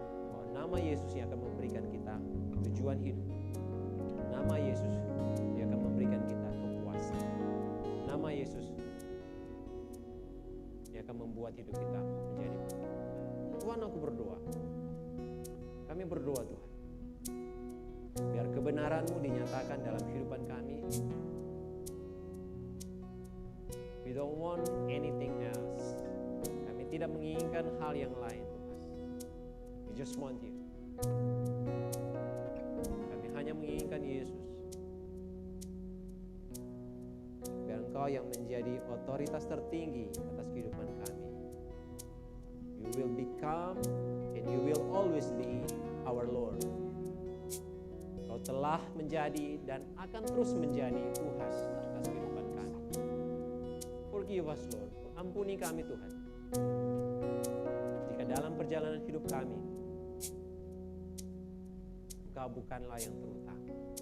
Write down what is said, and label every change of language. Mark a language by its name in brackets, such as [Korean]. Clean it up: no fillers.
[Indonesian] Bahwa nama Yesus yang akan memberikan kita tujuan hidup. Nama Yesus yang akan memberikan kita kepuasan. Nama Yesus yang akan membuat hidup kita menjadi penuh. Tuhan, aku berdoa. Kami berdoa, Tuhan, biar kebenaran-Mu dinyatakan dalam kehidupan kami. [English] We don't want anything else. [Indonesian] Kami tidak menginginkan hal yang lain, Tuhan. [English] We just want you. [Indonesian] Kami hanya menginginkan Yesus. Biar Engkau yang menjadi otoritas tertinggi atas kehidupan kami. [English] You will become and you will always be our Lord. [Indonesian] Kau telah menjadi dan akan terus menjadi Tuhan atas kehidupan kami. [English] Forgive us, Lord. [Indonesian] Ampuni kami, Tuhan. Jika dalam perjalanan hidup kami, Engkau bukanlah yang terutama.